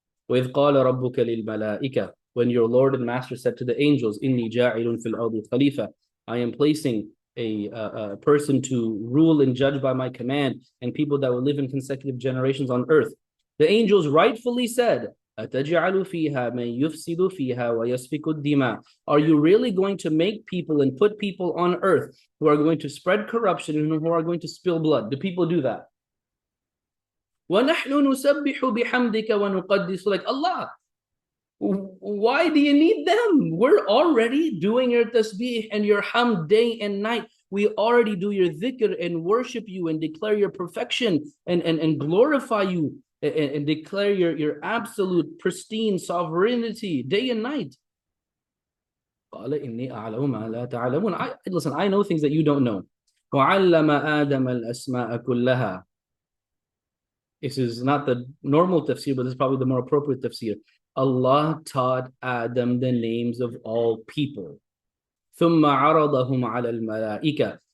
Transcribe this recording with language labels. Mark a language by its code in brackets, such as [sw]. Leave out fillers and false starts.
[ar] وَإِذْ قَالَ رَبُّكَ لِلْمَلَائِكَةِ, [en] when your Lord and Master said to the angels, [ar] إِنِّي جَاعِلٌ فِي الْأَرْضِ خَلِيفَةً, [en] I am placing a person to rule and judge by my command, and people that will live in consecutive generations on earth. The angels rightfully said, [ar] أتجعل فيها من يفسد فيها ويسفك الدماء. [en] Are you really going to make people and put people on earth who are going to spread corruption and who are going to spill blood? Do people do that? [ar] وَنَحْنُ نُسَبِّحُ بِحَمْدِكَ وَنُقَدِّسُ لَكَ. [en] Allah, why do you need them? We're already doing your tasbih and your hamd day and night. We already do your dhikr and worship you and declare your perfection and glorify you and declare your absolute pristine sovereignty day and night. [ar] قال إني أعلم ما لا تعلمون. [en] Listen, I know things that you don't know. [ar] وعلم آدم الأسماء كلها. [en] This is not the normal tafsir, but this is probably the more appropriate tafsir. Allah taught Adam the names of all people. [ar] ثم عرضهم على الملائكة.